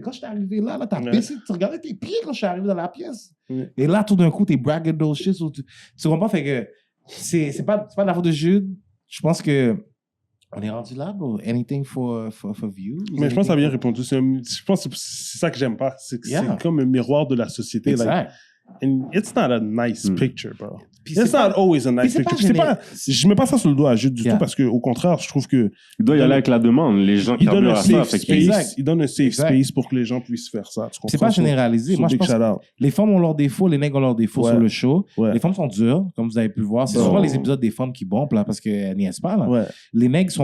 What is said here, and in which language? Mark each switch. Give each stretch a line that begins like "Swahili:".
French: Quand je suis arrivé là t'as baissé, tu regardais tes pieds quand je suis arrivé dans la pièce. Et là, tout d'un coup, t'es
English: bragging those shit.
French: Tu comprends? Fait que c'est pas de la faute de Jude. Je pense que on est rendu là, bro.
English: Anything for views.
French: Mais je pense que ça a bien répondu. Je pense que c'est ça que j'aime pas. C'est que c'est comme un miroir de la société. Exact.
English: Like, and it's not a nice picture, bro. It's not always a nice picture.
French: Je mets pas ça sur le doigt à Jude du tout parce qu'au contraire, je trouve que... Il doit y aller avec la demande. Les gens qui donnent un safe ça. space. Il donne un safe space pour que les gens puissent faire ça. C'est pas généralisé. Moi, je pense que les femmes ont leurs défauts, les nègres ont leurs défauts sur le show. Les femmes sont dures, comme vous avez pu le voir. C'est souvent les épisodes des femmes qui bombent là, parce qu'elles niaisent pas. Là. Les nègres sont...